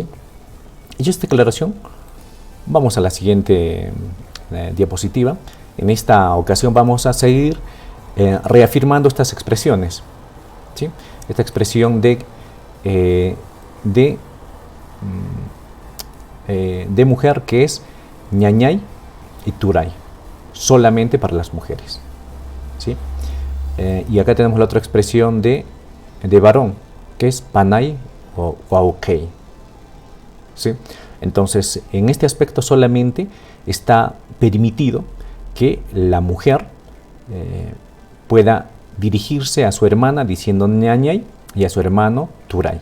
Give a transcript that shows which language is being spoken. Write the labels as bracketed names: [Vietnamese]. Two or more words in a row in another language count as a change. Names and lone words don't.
[Spanish] Hecha esta declaración, vamos a la siguiente diapositiva. En esta ocasión vamos a seguir reafirmando estas expresiones, ¿sí? Esta expresión de mujer que es ñañay y turay, solamente para las mujeres, ¿sí? Y acá tenemos la otra expresión de varón, que es panay o waukei, ¿sí? Entonces, en este aspecto solamente está permitido que la mujer pueda dirigirse a su hermana diciendo ñañay y a su hermano turay.